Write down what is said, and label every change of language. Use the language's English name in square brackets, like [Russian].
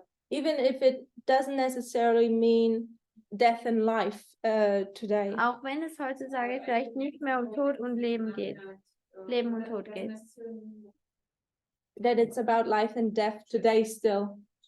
[English] Even if it doesn't necessarily mean death and life today. [German] Auch wenn es heutzutage vielleicht nicht mehr um Tod und Leben geht. Leben und Tod geht. [English] That it's about life and death today still.